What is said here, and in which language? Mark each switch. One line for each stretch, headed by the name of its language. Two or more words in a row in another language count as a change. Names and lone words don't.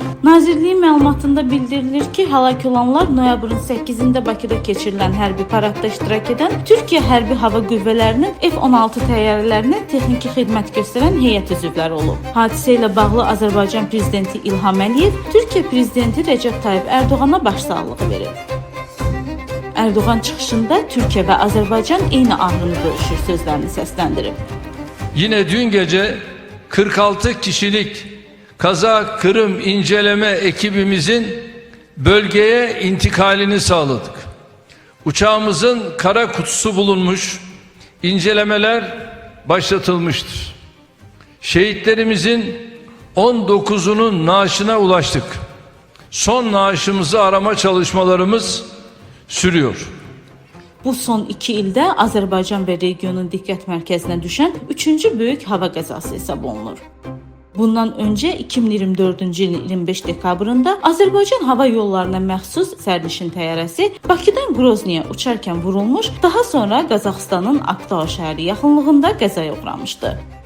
Azerbaijani: Nazirliyin məlumatında bildirilir ki, həlak olanlar noyabrın 8-də Bakıda keçirilən hərbi paradda iştirak edən Türkiyə Hərbi Hava Qüvvələrinin F-16 təyyarələrinə texniki xidmət göstərən heyət üzvləri olub. Hadisə ilə bağlı Azərbaycan Prezidenti İlham Əliyev Türkiyə Prezidenti Recep Tayyip Erdoğana başsağlığı verib. Erdoğan çıxışında Türkiyə və Azərbaycan eyni ağrını bölüşür sözlərini səsləndirib.
Turkish: Yine dün gece 46 kişilik Kaza Kırım inceleme ekibimizin bölgeye intikalini sağladık. Uçağımızın kara kutusu bulunmuş, incelemeler başlatılmıştır. Şehitlerimizin 19'unun naaşına ulaştık. Son naaşımızı arama çalışmalarımız sürüyor.
Azerbaijani: Bu son 2 ildə Azərbaycan və regionun diqqət mərkəzinə düşən 3-cü böyük hava qəzası hesab olunur. Bundan öncə 2024-cü ilin 25 dekabrında Azərbaycan hava yollarına məxsus sərnişin təyyarəsi Bakıdan Groznyaya uçarkən vurulmuş, daha sonra Qazaxıstanın Aktau şəhəri yaxınlığında qəzaya uğramışdı.